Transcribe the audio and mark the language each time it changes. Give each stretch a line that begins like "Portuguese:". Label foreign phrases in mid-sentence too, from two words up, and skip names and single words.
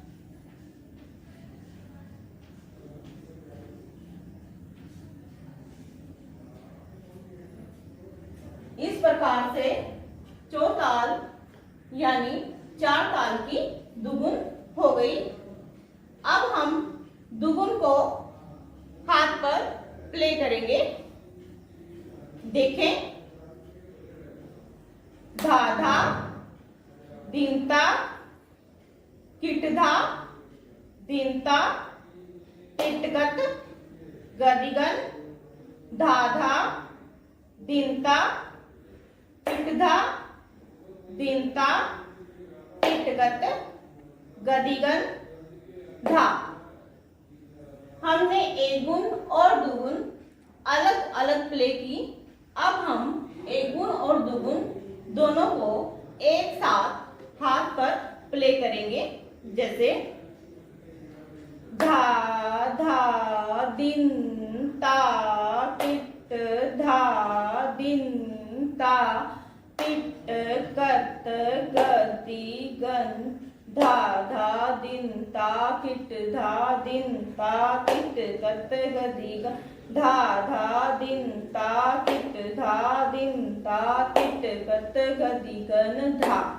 Hindi: इस प्रकार से चौताल यानी 4 ताल की दुगुन हो गई। अब हम दुगुन को हाथ पर प्ले करेंगे। देखें, धा धा, दिनता, किटधा, दिनता, टिटकत, गदिगन, धा धा, दिनता, किटधा, दिनता, टिटकत, गदिगन, धा। हमने एक गुण और दुगुन अलग अलग प्ले की। अब हम एक गुण और दुगुन दोनों को एक साथ हाथ पर प्ले करेंगे। जैसे धा धा, दिन ता, टिट धा, दिन ता, टिट कत, गति गन, धा धा, दिन ता, किट धा, दिन ता, किट कत, गति गन, धा धा, दिन ता, किट धा, दिन ता, किट कत, गति गन, धा।